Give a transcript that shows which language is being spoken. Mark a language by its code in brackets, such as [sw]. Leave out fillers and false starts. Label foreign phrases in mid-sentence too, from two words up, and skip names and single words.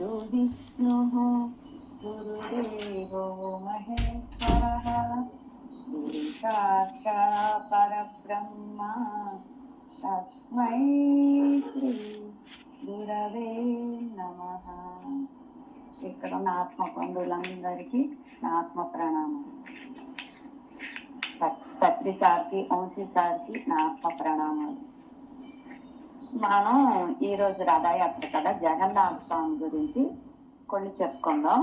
[sa] गुरुर्विष्णुः गुरुदेवो महेश्वरः गुरुसाक्षात् परब्रह्म तस्मै श्री गुरवे नमः। [te] ఇక్కడ నా ఆత్మ బంధువులందరికీ నా ఆత్మ ప్రణామం. పత్రి సార్కి, వంశీ సార్కి నా ఆత్మ ప్రణామాలు. మనం ఈరోజు రథయాత్ర కదా, జగన్నాథ స్వామి గురించి కొన్ని చెప్పుకుందాం.